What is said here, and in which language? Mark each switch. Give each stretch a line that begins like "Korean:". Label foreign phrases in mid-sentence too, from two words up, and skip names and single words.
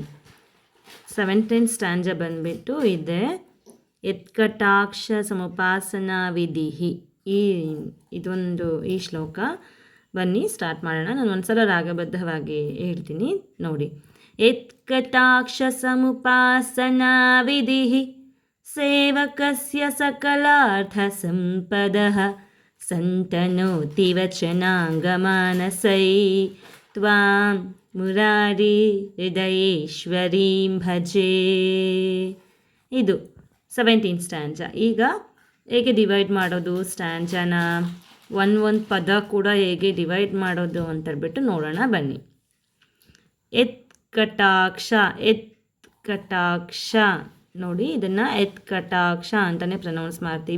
Kannada: 17th ಸ್ಟ್ಯಾಂಜಾ ಬಂದುಬಿಟ್ಟು ಇದೆ ಯತ್ಕಟಾಕ್ಷ ಸಮುಪಾಸನಾ ವಿಧಿ. ಈ ಶ್ಲೋಕ ಬನ್ನಿ ಸ್ಟಾರ್ಟ್ ಮಾಡೋಣ. ನಾನು ಒಂದ್ಸಲ ರಾಗಬದ್ಧವಾಗಿ ಹೇಳ್ತೀನಿ ನೋಡಿ.
Sanskrit: ಯತ್ಕಟಾಕ್ಷ ಸಮುಪಾಸನಾ ವಿಧಿ ಸೇವಕಸ್ಯ सकलार्थसम्पदः सन्तनोति वचनाङ्गमानसै त्वां मुरारी हृदयेश्वरीं ಭಜೆ.
Kannada: ಇದು 17th ಸ್ಟ್ಯಾಂಜಾ. ಈಗ ಹೇಗೆ ಡಿವೈಡ್ ಮಾಡೋದು ಸ್ಟ್ಯಾಂಜಾನ, ಒಂದು ಪದ ಕೂಡ ಹೇಗೆ ಡಿವೈಡ್ ಮಾಡೋದು ಅಂತೇಳ್ಬಿಟ್ಟು ನೋಡೋಣ ಬನ್ನಿ. ಯತ್ಕಟಾಕ್ಷ ನೋಡಿ, ಇದನ್ನು ಯತ್ಕಟಾಕ್ಷ ಅಂತಲೇ ಪ್ರನೌನ್ಸ್ ಮಾಡ್ತೀವಿ.